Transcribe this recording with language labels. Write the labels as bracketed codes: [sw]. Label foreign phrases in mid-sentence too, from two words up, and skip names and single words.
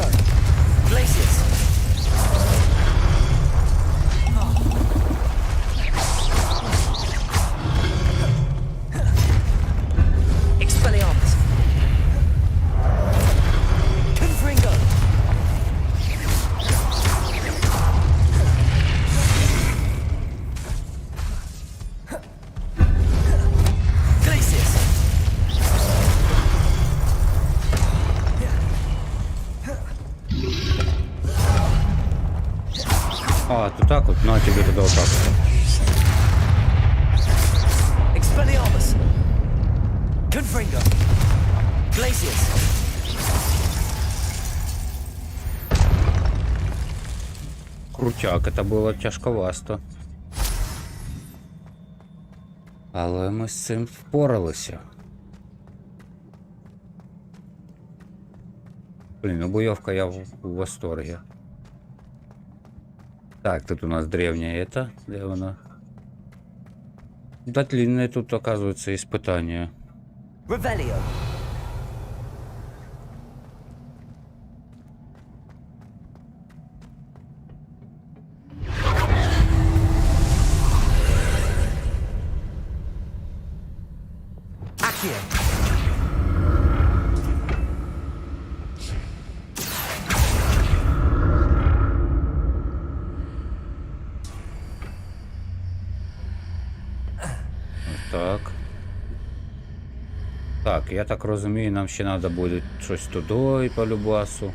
[la] Glacius. Expelliarmus. Confringo. Glacius. [ru] А, то так вот, ну а тебе тогда вот так вот. [la] Expelliarmus. Confringo. Glacius. [uk] Крутяк, это було тяжковасто. Але ми з цим впоралися. Блін, ну бойовка [ru] я в восторге. Так, тут у нас древняя это, где она? Да, длинное тут, оказывается, испытание. [la] Revelio. Accio. [uk] Так. Так, я так розумію, нам ще треба буде щось туди по любасу.